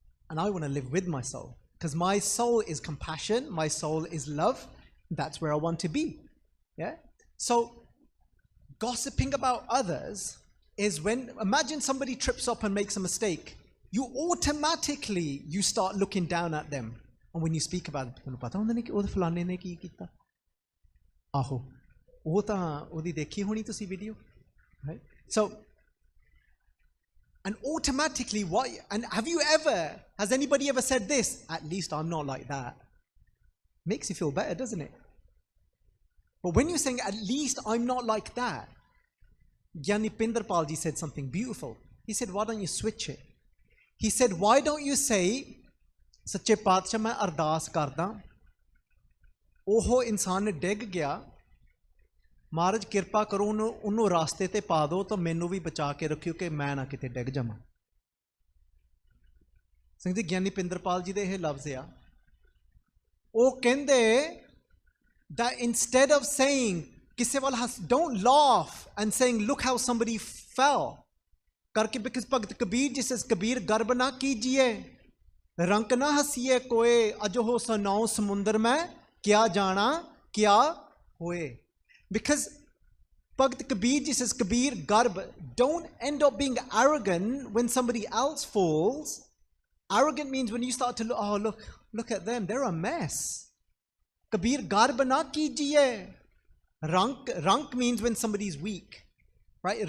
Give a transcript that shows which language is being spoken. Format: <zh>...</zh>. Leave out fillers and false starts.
<en>And I want to live with my soul, because my soul is compassion, my soul is love. That's where I want to be. Yeah? So gossiping about others is when, imagine somebody trips up and makes a mistake. You automatically start looking down at them. And when you speak about it,</en> <pa>ਤੁਹਾਨੂੰ ਪਤਾ ਹੁੰਦਾ ਨਹੀਂ ਕਿ ਉਹ ਫਲਾਣੇ ਨੇ ਕੀ ਕੀਤਾ? ਆਹੋ, ਉਹ ਤਾਂ ਉਹਦੀ ਦੇਖੀ ਹੋਣੀ ਤੁਸੀਂ video. Right?</pa> <en>So, and automatically, and has anybody ever said this? At least I'm not like that. Makes you feel better, doesn't it? But when you're saying, at least I'm not like that, Gyani Pindarpal ji said something beautiful. He said, why don't you switch it? He said, why don't you say,</en> <pa>Sache Paatshah main ardas karda, oho insaan ਡਿੱਗ ਗਿਆ, ਮਹਾਰਾਜ ਕਿਰਪਾ ਕਰੋ ਉਹਨੂੰ ਰਾਸਤੇ ਤੇ ਪਾ ਦਿਓ ਤਾਂ ਮੈਨੂੰ ਵੀ ਬਚਾ ਕੇ ਰੱਖਿਓ ਕਿ ਮੈਂ ਨਾ ਕਿਤੇ ਡਿੱਗ ਜਾਵਾਂ. ਸਿੰਘ ਜੀ, ਗਿਆਨੀ ਪਿੰਦਰਪਾਲ ਜੀ ਦੇ ਇਹ ਲਫ਼ਜ਼ ਆ. ਉਹ ਕਹਿੰਦੇ</pa> <en>that instead of saying</en> <pa>ਕਿਸੇ ਵੱਲ</pa> <en>don't laugh and saying look how somebody fell</en> <pa>ਕਰਕੇ, because ਭਗਤ ਕਬੀਰ ਜੀ says ਕਬੀਰ ਗਰਬ ਨਾ ਕੀਜੀਏ, ਰੰਕ ਨਾ ਹਸੀਏ ਕੋਏ, ਅਜੋ ਸੁਨਾਓ ਸਮੁੰਦਰ ਮੈਂ ਕਿਆ ਜਾਣਾ ਕਿਆ ਹੋਏ.</pa> <en>Because Bhakt Kabir ji says, Kabir Garb, don't end up being arrogant when somebody else falls. Arrogant means when you start to look at them, they're a mess.</en> <pa>Kabir Garb na kijiye.</pa> <en>Rank means when somebody's weak. Right?</en>